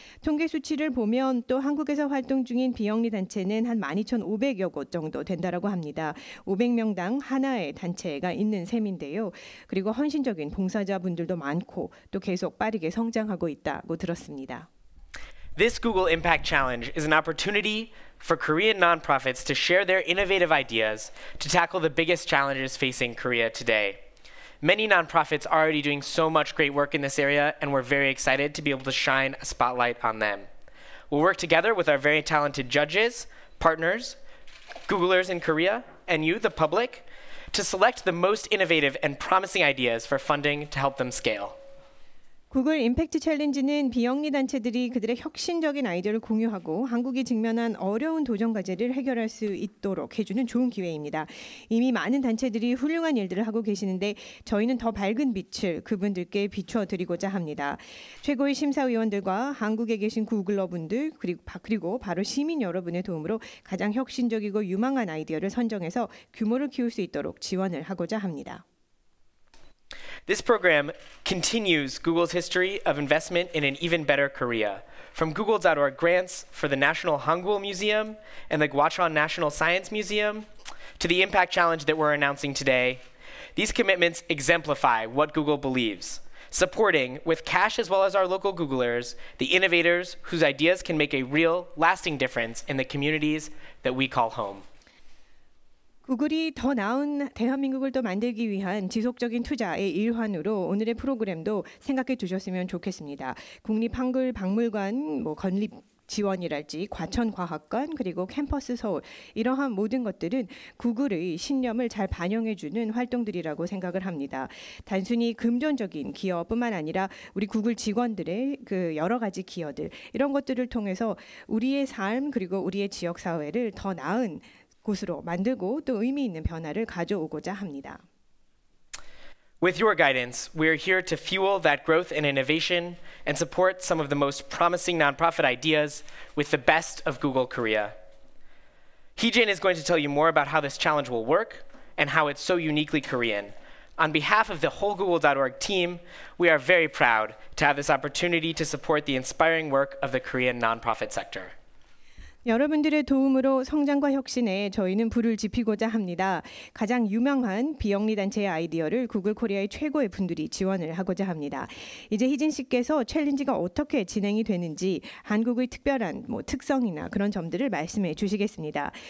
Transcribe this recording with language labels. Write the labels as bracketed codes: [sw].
[ko] 통계 수치를 보면 또 한국에서 활동 중인 비영리 단체는 한 12,500여 곳 정도 된다라고 합니다. 500명당 하나의 단체가 있는 셈인데요. 그리고 헌신적인 봉사자분들도 많고 또 계속 빠르게 성장하고 있다고 들었습니다. [en] This Google Impact Challenge is an opportunity for Korean nonprofits to share their innovative ideas to tackle the biggest challenges facing Korea today. Many nonprofits are already doing so much great work in this area, and we're very excited to be able to shine a spotlight on them. We'll work together with our very talented judges, partners, Googlers in Korea, and you, the public, to select the most innovative and promising ideas for funding to help them scale. [ko] 구글 임팩트 챌린지는 비영리 단체들이 그들의 혁신적인 아이디어를 공유하고 한국이 직면한 어려운 도전 과제를 해결할 수 있도록 해주는 좋은 기회입니다. 이미 많은 단체들이 훌륭한 일들을 하고 계시는데 저희는 더 밝은 빛을 그분들께 비춰드리고자 합니다. 최고의 심사위원들과 한국에 계신 구글러분들 그리고 바로 시민 여러분의 도움으로 가장 혁신적이고 유망한 아이디어를 선정해서 규모를 키울 수 있도록 지원을 하고자 합니다. [en] This program continues Google's history of investment in an even better Korea. From Google.org grants for the National Hangul Museum and the Gwacheon National Science Museum to the Impact Challenge that we're announcing today, these commitments exemplify what Google believes, supporting, with cash as well as our local Googlers, the innovators whose ideas can make a real, lasting difference in the communities that we call home. [ko] 구글이 더 나은 대한민국을 또 만들기 위한 지속적인 투자의 일환으로 오늘의 프로그램도 생각해 두셨으면 좋겠습니다. 국립한글박물관 건립 지원이랄지 과천과학관 그리고 캠퍼스 서울 이러한 모든 것들은 구글의 신념을 잘 반영해주는 활동들이라고 생각을 합니다. 단순히 금전적인 기여뿐만 아니라 우리 구글 직원들의 그 여러 가지 기여들 이런 것들을 통해서 우리의 삶 그리고 우리의 지역 사회를 더 나은 곳으로 만들고 또 의미 있는 변화를 가져오고자 합니다. [en] With your guidance, we are here to fuel that growth and innovation and support some of the most promising nonprofit ideas with the best of Google Korea. Heejin is going to tell you more about how this challenge will work and how it's so uniquely Korean. On behalf of the whole Google.org team, we are very proud to have this opportunity to support the inspiring work of the Korean nonprofit sector. [ko] 여러분들의 도움으로 성장과 혁신에 저희는 불을 지피고자 합니다. 가장 유명한 비영리 단체의 아이디어를 구글 코리아의 최고의 분들이 지원을 하고자 합니다. 이제 희진 씨께서 챌린지가 어떻게 진행이 되는지 한국의 특별한 특성이나 그런 점들을 말씀해 주시겠습니다.